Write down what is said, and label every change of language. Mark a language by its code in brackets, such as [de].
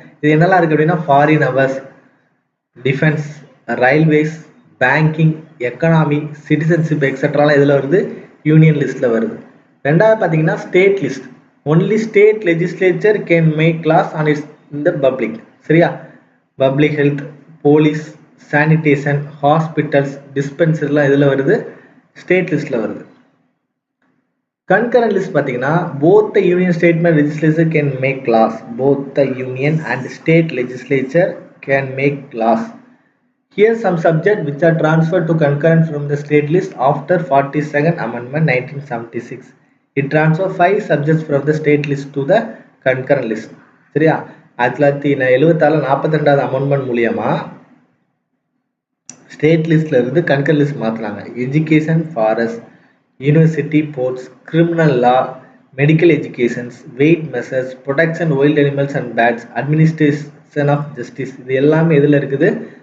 [ta] இது என்னெல்லாம் இருக்கு அப்படின்னா foreign hours, defence, railways, banking, economy, citizenship எக்ஸெட்ராலாம் இதில் வருது, யூனியன் லிஸ்ட்டில் வருது. ரெண்டாவது பார்த்தீங்கன்னா state list. [en] Only state legislature can make laws on its in the public. [ta] சரியா? Public health, police, sanitation, hospitals, டிஸ்பென்சரிலாம் இதில் வருது, ஸ்டேட் லிஸ்ட்டில் வருது. கன்கரண்ட் லிஸ்ட் பார்த்தீங்கன்னா [en] both the union state and legislature can make laws. Both the union and state legislature can make laws. Here some subjects which are transferred to concurrent from the state list after 42nd Amendment 1976. It transferred 5 subjects from the state list to the concurrent list. [ta] சரியா? 1976 42வது amendment மூலியமா state லிஸ்ட்ல இருந்து concurrent list மாத்துறாங்க. Education, forest, university, ports, criminal law, medical educations, wait measures, protection wild animals and bats, administration of justice, இது எல்லாமே எதில் இருக்குது?